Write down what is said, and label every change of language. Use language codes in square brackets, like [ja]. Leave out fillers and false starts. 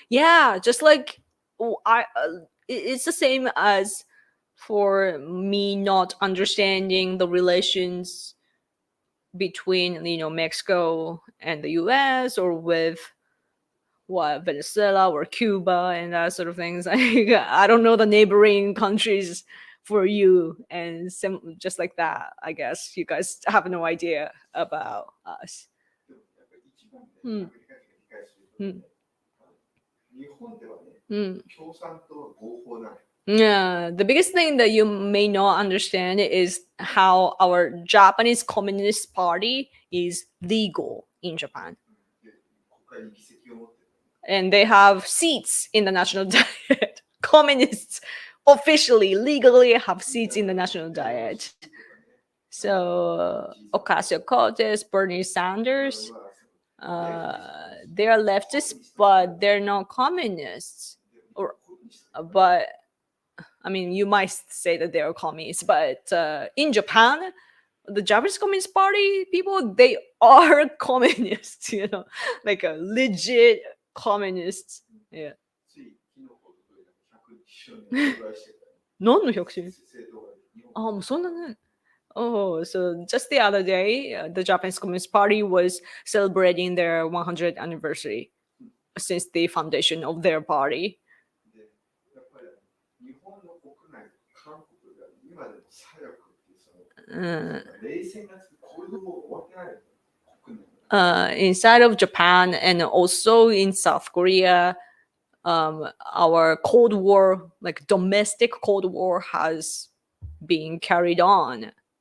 [en] Yeah, just like it's the same as for me not understanding the relations between Mexico and the U.S., or with what, Venezuela or Cuba and that sort of things. I don't know the neighboring countries for you, and just like that, I guess you guys have no idea about us. [ja] でもやっぱり一番ね、うんアメリカ人が理解するとね、日本ではね、共産党は合法なのよ。 [en] Yeah, the biggest thing that you may not understand is how our Japanese Communist Party is legal in Japan. [ja] で国会に議席を持ってる。 [en] And they have seats in the national diet. Communists officially, legally have seats in the national diet. So Ocasio-Cortez, Bernie Sanders, they are leftists, but they're not communists. Or, but I mean, you might say that they are communists, but in Japan, the Japanese Communist Party people, they are communists, like a legit communists. Yeah. [ja] つい昨日おとといだけ100周年お祝いしてたよ。何の100周年？政党が日本。あ、もうそんなね。 [en] Oh, so just the other day, the Japanese Communist Party was celebrating their 100th anniversary since the foundation of their party. [ja] でやっぱり日本の国内、韓国が今でも左翼っていうその冷戦がこれでも終わってないのよ。国内。 [en] Inside of Japan and also in South Korea, our Cold War, like domestic Cold War, has been carried on.